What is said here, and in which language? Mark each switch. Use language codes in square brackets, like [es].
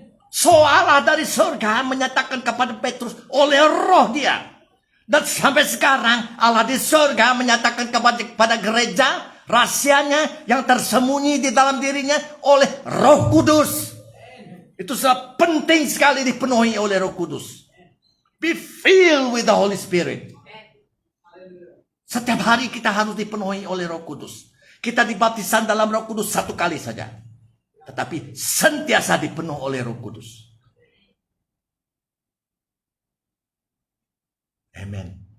[id] So Allah dari surga menyatakan kepada Petrus oleh Roh dia. Dan sampai sekarang Allah di surga menyatakan kepada gereja rahasianya yang tersembunyi di dalam dirinya oleh Roh Kudus. Itu sangat penting sekali dipenuhi oleh Roh Kudus. [en] Be filled with the Holy Spirit. [id] Setiap hari kita harus dipenuhi oleh Roh Kudus. Kita dibaptisan dalam Roh Kudus 1 kali saja. Tetapi sentiasa dipenuhi oleh Roh Kudus. Amen.